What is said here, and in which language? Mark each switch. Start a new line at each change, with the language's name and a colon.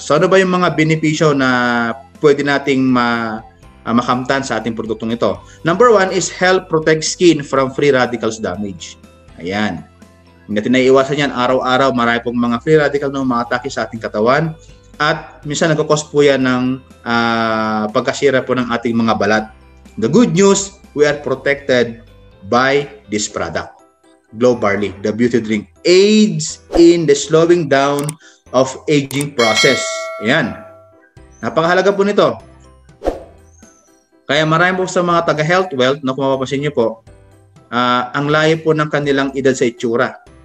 Filipino: So, ano ba yung mga benepisyo na pwede nating makamtan sa ating produktong ito?
English: Number 1 is help protect skin from free radicals damage.
Filipino: Ayan. Hindi natin naiiwasan yan. Araw-araw, marami pong mga free radical na umaatake sa ating katawan. At minsan nagkakos po yan ng pagkasira po ng ating mga balat.
English: The good news, we are protected by this product. Glow Barley, the beauty drink, aids in the slowing down of aging process.
Filipino: Ayan. Napakahalaga po nito. Kaya marami po sa mga taga-health wealth, na kung mapapansin niyo po, ang layo po ng kanilang edad sa itsura.